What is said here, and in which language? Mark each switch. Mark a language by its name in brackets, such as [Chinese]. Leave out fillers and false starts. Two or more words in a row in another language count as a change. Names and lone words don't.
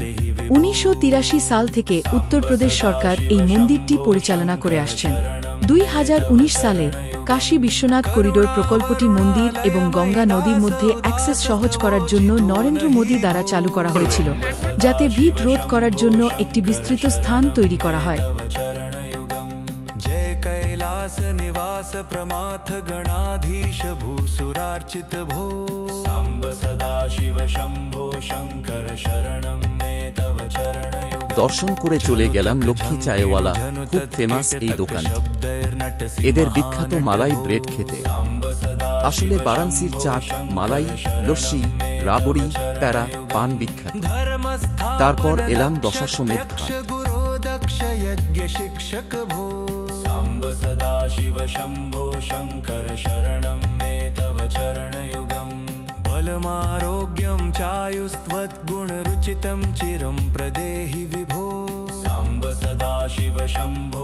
[Bangla] ১৯৮৩ সাল থেকে উত্তরপ্রদেশ সরকার এই মন্দিরটি পরিচালনা করে আসছেন। ২০১৯ সালে কাশী বিশ্বনাথ করিডোর প্রকল্পটি মন্দির এবং গঙ্গা নদীর মধ্যে অ্যাক্সেস সহজ করার জন্য নরেন্দ্র মোদী দ্বারা চালু করা হয়েছিল, যাতে ভিড় রোধ করার জন্য একটি বিস্তৃত স্থান তৈরি করা হয়। [Sanskrit] निवास प्रमाथ गणाधीश भूसुरार्चित भो सांब सदा शिव शंभो शंकर शरणं मे तव चरण। [Bangla] দর্শন করে চলে গেলাম লক্ষ্মী চায়ওয়ালা, খুব ফেমাস এই দোকান। এদের বিখ্যাত মালাই ব্রেড খেতে। আসলে বারাণসীর চাট, মালাই, লস্যি, রাবড়ি, প্যারা, পান বিখ্যাত। তারপর এলাম দশাশ্বমেধ ঘাট। [Sanskrit] मोक्ष यज्ञ शिक्षक भो साम्ब सदाशिव शम्भो शङ्कर शरणं मे तव चरणयुगम् बलमारोग्यं चायुस्त्वद्गुणरुचितं चिरं प्रदेहि विभो साम्ब सदाशिव शम्भो